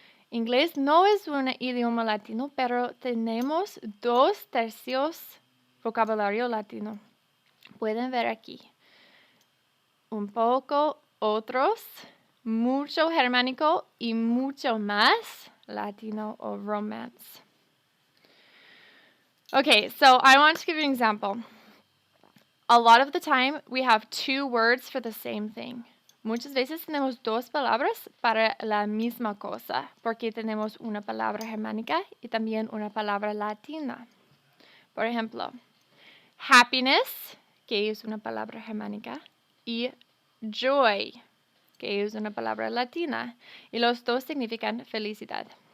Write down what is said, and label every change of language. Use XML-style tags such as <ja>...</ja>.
<es>Inglés no es un idioma latino, pero tenemos 2/3 vocabulario latino. Pueden ver aquí. Un poco otros, mucho germánico y mucho más latino o romance.</es> <en>Okay, so I want to give you an example. A lot of the time, we have 2 words for the same thing.</en> <es>Muchas veces tenemos 2 palabras para la misma cosa, porque tenemos una palabra germánica y también una palabra latina. Por ejemplo, happiness, que es una palabra germánica, y joy, que es una palabra latina, y los dos significan felicidad.</es>